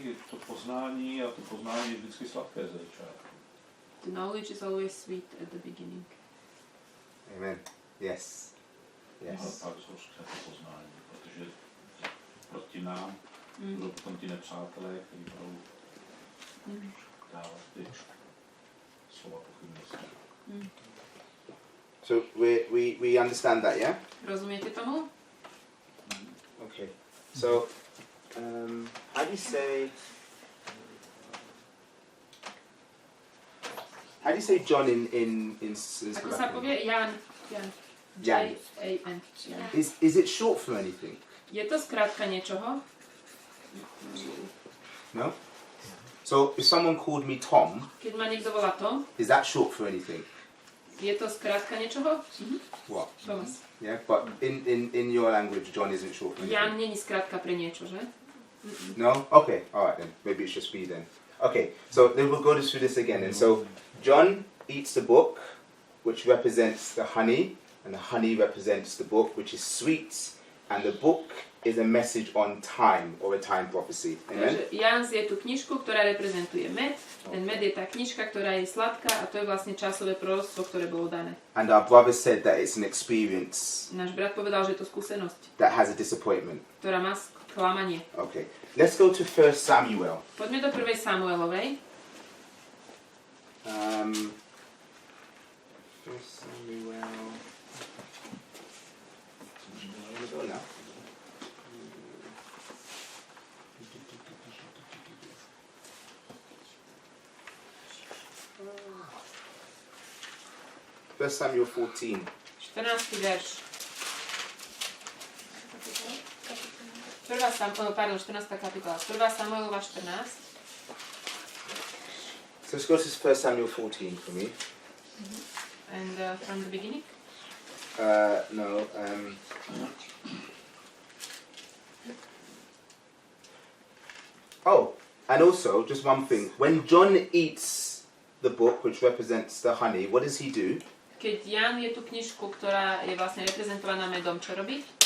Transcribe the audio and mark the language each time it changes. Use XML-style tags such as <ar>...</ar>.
<cs>To poznání a to poznání je vždycky sladké ze začátku.</cs> <en>The knowledge is always sweet at the beginning. Amen. Yes.</en> <cs>Ale</cs> <en>Yes.</en> <cs>pak zhořké to poznání, protože proti nám budou potom ti nepřátelé, kteří budou dávat ty slova pochybnosti.</cs> <en>So we understand that, yeah?</en> <sk>Rozumiete tomu?</sk> <en>Okay. So, how do you say John in</en> <sk>Ako sa povie Jan. Jan. J-A-N. Jan.</sk> <en>Is it short for anything?</en> <sk>Je to skrátka niečoho? No?</sk> <en>So if someone called me Tom,</en> <sk>Keď ma niekto volá Tom,</sk> <en>is that short for anything?</en> <sk>je to skrátka niečoho?</sk> <en>What? Thomas. Yeah, but in your language, John isn't short for anything.</en> <sk>Jan není skrátka pre niečo, že?</sk> <en>No? Okay, alright then. Maybe it's just me then. Okay, so then we'll go through this again. And so John eats the book, which represents the honey, and the honey represents the book, which is sweet, and the book is a message on time, or a time prophecy. Amen?</en> <sk>Takže Ján zje tú knižku, ktorá reprezentuje med. Ten med je tá knižka, ktorá je sladká a to je vlastne časové proroctvo, ktoré bolo dané.</sk> <en>And our brother said that it's an experience</en> <sk>Náš brat povedal, že je to skúsenosť,</sk> <en>that has a disappointment.</en> <sk>ktorá má sklamanie.</sk> <en>Okay, let's go to 1 Samuel.</en> <sk>Poďme do 1. Samuelovej.</sk> <en>1 Samuel. Where we go now? First Samuel 14.</en> <sk>14. verš. 14. kapitola. 1. Samuelova 14.</sk> <en>So let's go to 1 Samuel 14 for me. And from the beginning? No. Oh, and also, just one thing. When John eats the book, which represents the honey, what does he do?</en> <sk>Keď Ján je tú knižku, ktorá je vlastne reprezentovaná medom, čo robí?</sk>